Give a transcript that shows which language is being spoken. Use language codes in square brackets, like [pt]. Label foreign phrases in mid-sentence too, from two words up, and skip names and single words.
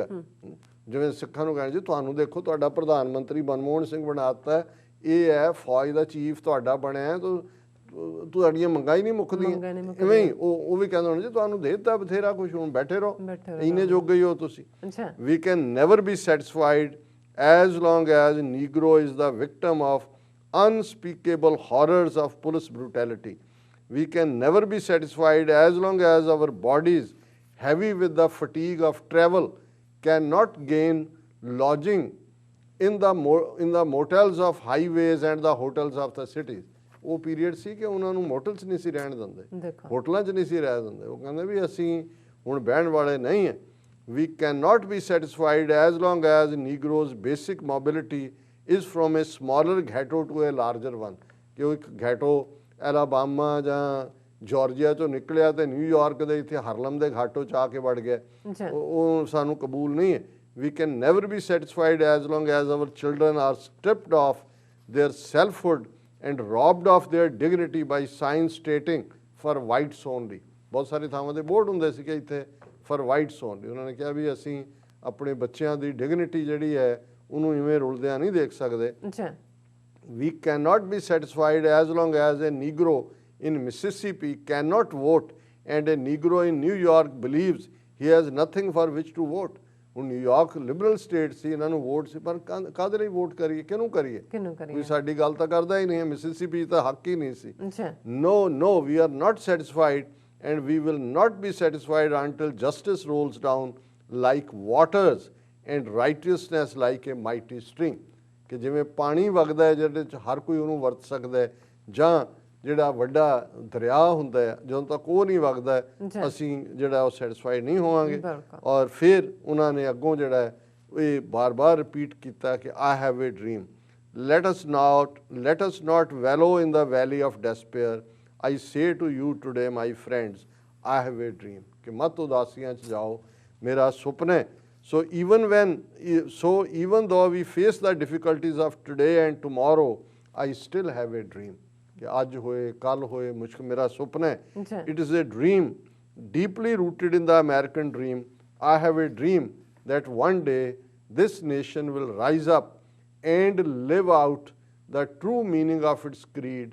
[pa] ਜਿਵੇਂ ਸਿੱਖਾਂ ਨੂੰ ਕਹਿੰਦੇ ਜੀ ਤੁਹਾਨੂੰ ਦੇਖੋ ਤੁਹਾਡਾ ਪ੍ਰਧਾਨ ਮੰਤਰੀ ਮਨਮੋਹਨ ਸਿੰਘ ਬਣਾਤਾ, ਇਹ ਹੈ ਫੌਜ ਦਾ ਚੀਫ ਤੁਹਾਡਾ ਬਣਿਆ, ਤੁਹਾਡੀਆਂ ਮੰਗਾਂ ਹੀ ਨਹੀਂ ਮੁੱਕਦੀਆਂ। ਇਵੇਂ ਹੀ ਉਹ ਵੀ ਕਹਿੰਦੇ ਹੋਣੇ ਜੀ ਤੁਹਾਨੂੰ ਦੇ ਦਿੱਤਾ ਬਥੇਰਾ ਕੁਛ, ਹੁਣ ਬੈਠੇ ਰਹੋ, ਇੰਨੇ ਜੋਗੇ ਹੀ ਹੋ ਤੁਸੀਂ। [en] We can never be satisfied as long as Negro is the victim of unspeakable horrors of police brutality. We can never be satisfied as long as our bodies, heavy with the fatigue of travel, cannot gain lodging in the motels of highways and the hotels of the cities. [pa] ਉਹ ਪੀਰੀਅਡ ਸੀ ਕਿ ਉਹਨਾਂ ਨੂੰ ਮੋਟਲ 'ਚ ਨਹੀਂ ਸੀ ਰਹਿਣ ਦਿੰਦੇ, ਹੋਟਲਾਂ 'ਚ ਨਹੀਂ ਸੀ ਰਹਿ ਦਿੰਦੇ। ਉਹ ਕਹਿੰਦੇ ਵੀ ਅਸੀਂ ਹੁਣ ਬਹਿਣ ਵਾਲੇ ਨਹੀਂ ਹੈ। [en] We cannot be satisfied as long as Negroes' basic mobility is from a smaller ghetto to a larger one. [pa] ਕਿ ਉਹ ਇੱਕ ਗੈਟੋ ਐਲਾਬਾਮਾ ਜਾਂ ਜਾਰਜੀਆ ਚੋਂ ਨਿਕਲਿਆ ਤੇ ਨਿਊਯਾਰਕ ਦੇ ਇੱਥੇ ਹਰਲਮ ਦੇ ਘਾਟੋ 'ਚ ਆ ਕੇ ਵੜ ਗਿਆ, ਉਹ ਸਾਨੂੰ ਕਬੂਲ ਨਹੀਂ ਹੈ। [en] We can never be satisfied as long as our children are stripped of their selfhood and robbed of their dignity by signs stating for whites only. [pa] ਬਹੁਤ ਸਾਰੀ ਥਾਵਾਂ ਦੇ ਬੋਰਡ ਹੁੰਦੇ ਸੀ ਕਿ ਇੱਥੇ [en] for whites only. [pa] ਉਹਨਾਂ ਨੇ ਕਿਹਾ ਵੀ ਅਸੀਂ ਆਪਣੇ ਬੱਚਿਆਂ ਦੀ ਡਿਗਨਿਟੀ ਜਿਹੜੀ ਹੈ ਉਹਨੂੰ ਇਵੇਂ ਰੁਲਦਿਆਂ ਨਹੀਂ ਦੇਖ ਸਕਦੇ। [en] We cannot be satisfied as long as a Negro in Mississippi cannot vote and a Negro in New York believes he has nothing for which to vote. [pa] ਹੁਣ ਨਿਊਯਾਰਕ ਲਿਬਰਲ ਸਟੇਟ ਸੀ, ਇਹਨਾਂ ਨੂੰ ਵੋਟ ਸੀ, ਪਰ ਕਾਹਦੇ ਲਈ ਵੋਟ ਕਰੀਏ, ਕਿਹਨੂੰ ਕਰੀਏ, ਕੋਈ ਸਾਡੀ ਗੱਲ ਤਾਂ ਕਰਦਾ ਹੀ ਨਹੀਂ ਹੈ। ਮਿਸਿਸਿਪੀ ਤਾਂ ਹੱਕ ਹੀ ਨਹੀਂ ਸੀ। [en] No, we are not satisfied and we will not be satisfied until justice rolls down like waters and righteousness like a mighty stream. [pa] ਕਿ ਜਿਵੇਂ ਪਾਣੀ ਵਗਦਾ ਹੈ ਜਿਹਦੇ 'ਚ ਹਰ ਕੋਈ ਉਹਨੂੰ ਵਰਤ ਸਕਦਾ ਹੈ, ਜਾਂ ਜਿਹੜਾ ਵੱਡਾ ਦਰਿਆ ਹੁੰਦਾ ਹੈ ਜਦੋਂ ਤੱਕ ਉਹ ਨਹੀਂ ਵਗਦਾ ਅਸੀਂ ਜਿਹੜਾ ਉਹ ਸੈਟਿਸਫਾਈਡ ਨਹੀਂ ਹੋਵਾਂਗੇ। ਔਰ ਫਿਰ ਉਹਨਾਂ ਨੇ ਅੱਗੋਂ ਜਿਹੜਾ ਹੈ ਇਹ ਬਾਰ-ਬਾਰ ਰਿਪੀਟ ਕੀਤਾ ਕਿ [en] I have a dream. Let us not wallow in the valley of despair. I say to you today, my friends, I have a dream. [hi] कि मत उदासियां च जाओ, मेरा सुपना है। [en] So even though we face the difficulties of today and tomorrow, I still have a dream. [hi] कि आज होए कल होए मुझको मेरा सुपना है। [en] It is a dream deeply rooted in the American dream. I have a dream that one day this nation will rise up and live out the true meaning of its creed.